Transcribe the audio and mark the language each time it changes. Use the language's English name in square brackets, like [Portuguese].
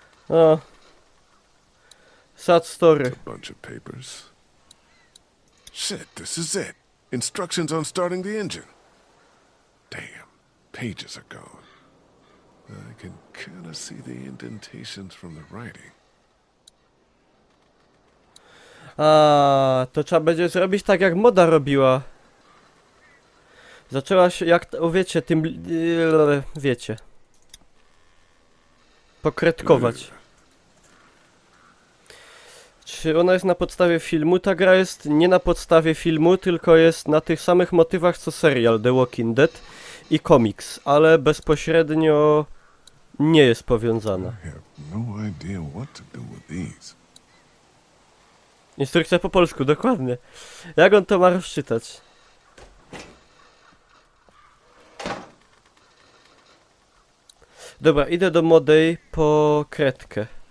[English] O. Sad story. A bunch of papers. Shit, this is it. Instructions on starting the engine. Damn, pages are gone. I can kind of see the indentations from the writing. [Polish] A, to trzeba będzie zrobić tak jak moda robiła. Zaczęła się jak, wiecie, tym, wiecie. Pokretkować. Czy ona jest na podstawie filmu? Ta gra jest nie na podstawie filmu, tylko jest na tych samych motywach co serial The Walking Dead i komiks, ale bezpośrednio nie jest powiązana. [English] I have no idea what to do with these. [Polish] Instrukcja po polsku, dokładnie. Jak on to ma rozczytać? Dobra, idę do Modej po kredkę.